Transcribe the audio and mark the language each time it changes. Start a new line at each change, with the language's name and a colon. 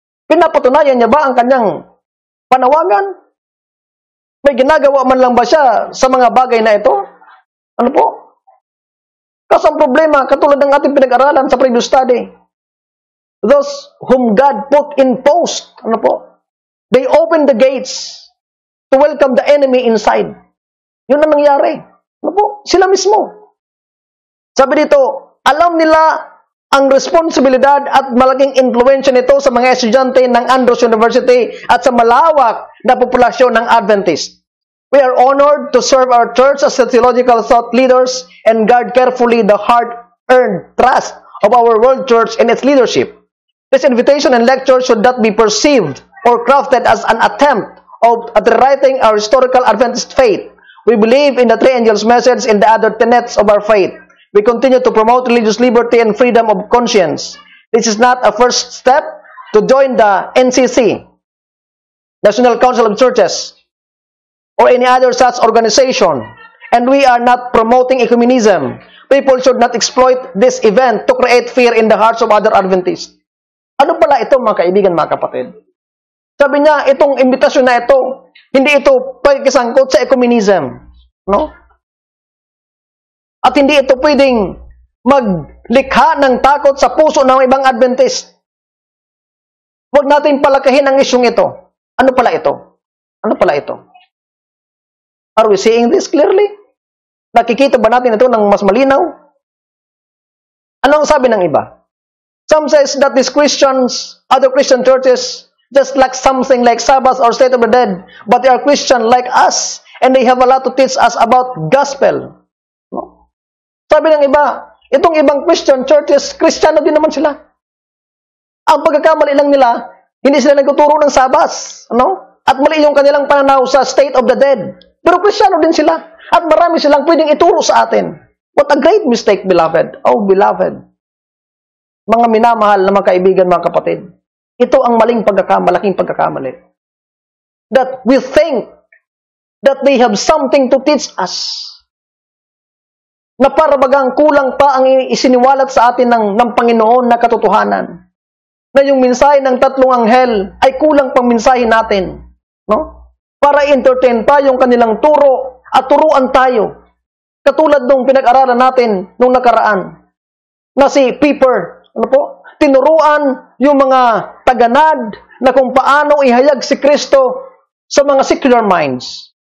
Filipino: Pinapatunayan niya ba ang kanyang panawagan? May ginagawa man lang ba siya sa mga bagay na ito? Ano po? Kasi ang problema, katulad ng ating pinag-aralan sa previous study,
English: those whom God put in post,
Filipino: ano po?
English: They opened the gates to welcome the enemy inside.
Filipino: Yun ang nangyari. Ano po? Sila mismo. Sabi dito, alam nila ang responsibilidad at malaking influensya nito sa mga estudyante ng Andrews University at sa malawak na populasyon ng Adventist.
English: We are honored to serve our church as theological thought leaders and guard carefully the hard-earned trust of our world church and its leadership. This invitation and lecture should not be perceived or crafted as an attempt at rewriting our historical Adventist faith. We believe in the three angels' message and the other tenets of our faith. We continue to promote religious liberty and freedom of conscience. This is not a first step to join the NCC, National Council of Churches, or any other such organization. And we are not promoting ecumenism. People should not exploit this event to create fear in the hearts of other Adventists.
Filipino: Ano pala ito, mga kaibigan, mga kapatid? Sabi niya, itong imbitasyon na ito, hindi ito pagkisangkot sa ecumenism. No? At hindi ito pwedeng maglikha ng takot sa puso ng ibang Adventist. Huwag natin palakahin ang isyong ito. Ano pala ito? Ano pala ito?
English: Are we seeing this clearly?
Filipino: Nakikita ba natin ito ng mas malinaw? Ano ang sabi ng iba?
English: Some says that these Christians, other Christian churches, just lack something like Sabbath or State of the Dead, but they are Christian like us, and they have a lot to teach us about gospel.
Filipino: No? Sabi ng iba, itong ibang Christian churches, Kristiyano din naman sila. Ang pagkakamali lang nila, hindi sila nagtuturo ng Sabbath, no? At mali yung kanilang pananaw sa State of the Dead. Pero Kristiyano din sila. At marami silang pwedeng ituro sa atin.
English: What a great mistake, beloved. Oh, beloved.
Filipino: Mga minamahal na mga kaibigan, mga kapatid. Ito ang malaking pagkakamali.
English: That we think that they have something to teach us.
Filipino: Na para bagang kulang pa ang isiniwalat sa atin ng Panginoon na katotohanan. Na yung mensahe ng 3 anghel ay kulang pang mensahe natin. No? Para entertain pa yung kanilang turo at turuan tayo. Katulad nung pinag-aralan natin nung nakaraan. Na si Piper, tinuruan yung mga taganad na kung paano ihayag si Kristo sa mga secular minds.